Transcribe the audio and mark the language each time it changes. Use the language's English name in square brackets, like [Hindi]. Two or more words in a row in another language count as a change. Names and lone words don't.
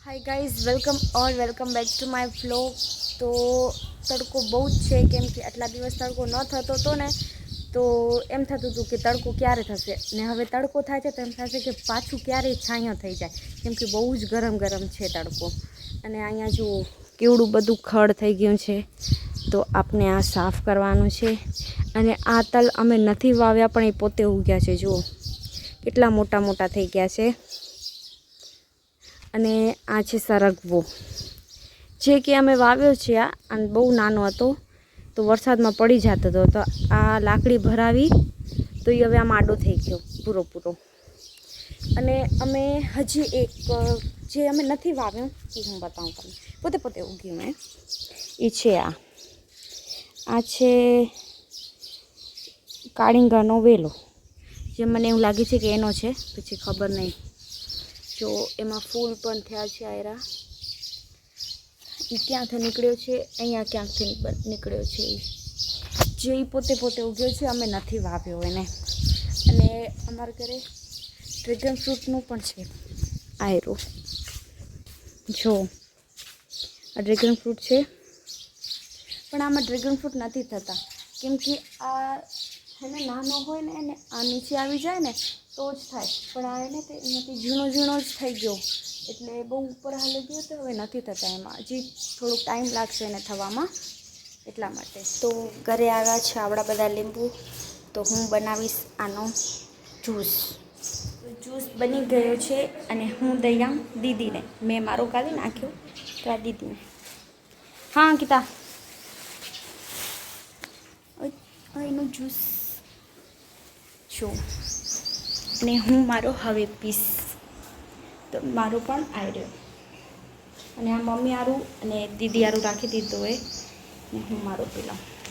[English] Guys welcome back to my vlog. [Gujarati] તો તડકો બહુત હૈ કેમ કે આટલા દિવસ તડકો ન થતો તો ને તો એમ થતું હતું કે તડકો ક્યારે થશે ને હવે તડકો થાય છે તો એમ થશે કે પાછું ક્યારે છાંયો થઈ જાય કેમ કે બહુ જ ગરમ ગરમ છે તડકો। અને અહીંયા જો કેવડું બધું ખડ થઈ ગયું છે તો આપને આ સાફ કરવાનું છે। અને આ તલ અમે નથી વાવ્યા પણ એ પોતે ઉગ્યા છે, જુઓ કેટલા મોટા મોટા થઈ ગયા છે। અને આ છે સરગવો જે કે અમે વાવ્યો છે આ અને બહુ નાનો હતો તો વરસાદમાં પડી જતો હતો તો આ લાકડી ભરાવી તો એ હવે આમ આડો થઈ ગયો પૂરો પૂરો। અને અમે હજી એક જે અમે નથી વાવ્યો એ હું બતાઉં તમને પોતે પોતે ઉગ્યું મૈં એ છે આ છે કાળીંગાનો વેલો જે મને એવું લાગે છે કે એનો છે, પછી ખબર નહીં। જો એમાં ફૂલ પણ થયા છે આયરા એ ક્યાંથી નીકળ્યો છે, અહીંયા ક્યાંકથી નીકળ્યો છે જે પોતે પોતે ઉગ્યો છે। અમે નથી વાવ્યો એને. અને અમારા ઘરે ડ્રેગન ફ્રૂટનું પણ છે આયરો, જો આ ડ્રેગન ફ્રૂટ છે પણ આમાં ડ્રેગન ફ્રૂટ નથી થતા કેમ કે આ હેને નાનો હોય ને એને આ નીચે આવી જાય ને તો જ થાય પણ આ એને તે એનાથી ઝીણો ઝીણો જ થઈ ગયો એટલે બહુ ઉપર હાલી ગયો તો હવે નથી થતા એમાં હજી થોડો ટાઇમ લાગશે એને થવામાં એટલા માટે। તો ઘરે આવ્યા છે આવડા બધા લીંબુ તો હું બનાવીશ આનો જ્यूस। તો જ્यूस બની ગયો છે અને હું દઈ આમ દીદીને, મેં મારો કાઢી નાખ્યો તો આ દીદીને। હા અંકિતા એનો જ્यूस જો અને હું મારો હવે પીસ તો મારો પણ આવ્યો અને આ મમ્મી આરું અને દીદી આરું રાખી દીધું હોય ને હું મારો પી લઉં।